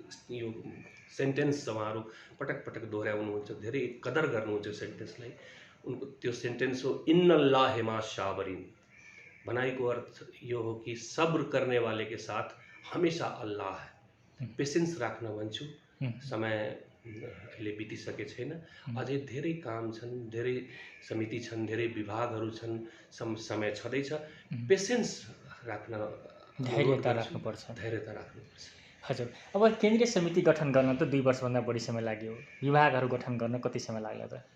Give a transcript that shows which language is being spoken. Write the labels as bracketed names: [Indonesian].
[Nepali] यो सेन्टेन्स उहाँहरू पटक पटक दोहोऱ्याउनुहुन्छ, धेरै कदर गर्नुहुन्छ सेन्टेन्सलाई। उनको त्यो सेन्टेन्स हो [Arabic] इन्नल्लाह मा साबरिन। [Hindi] भनाइको अर्थ यो हो कि सब्र करने वाले के साथ हमेशा अल्लाह है। [Nepali] पेसेन्स राख्न भन्छु। समय अहिले बितिसके छैन, अझै धेरै काम छन्, धेरै समिति छन्, धेरै विभागहरू छन्, समय छँदैछ। पेसेन्स राख्न, धैर्यता राख्नुपर्छ। धैर्यता राख्नुपर्छ। हजुर, अब केन्द्रीय समिति गठन गर्न त 2 वर्षभन्दा बढी समय लाग्यो, विभागहरू गठन गर्न कति समय लाग्ला त?